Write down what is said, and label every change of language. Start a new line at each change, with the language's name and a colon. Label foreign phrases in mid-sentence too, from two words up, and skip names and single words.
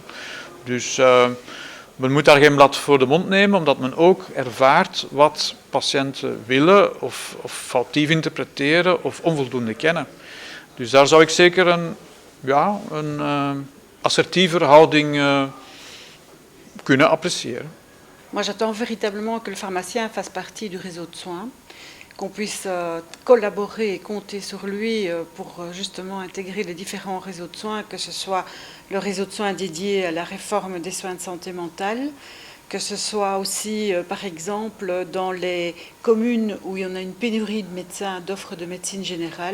Dutch: Dus men moet daar geen blad voor de mond nemen, omdat men ook ervaart wat patiënten willen of foutief interpreteren of onvoldoende kennen. Dus daar zou ik zeker een assertievere houding kunnen appreciëren.
French: Moi, j'attends véritablement que le pharmacien fasse partie du réseau de soins qu'on puisse collaborer et compter sur lui pour justement intégrer les différents réseaux de soins, que ce soit le réseau de soins dédié à la réforme des soins de santé mentale, que ce soit aussi, par exemple, dans les communes où il y en a une pénurie de médecins, d'offres de médecine générale.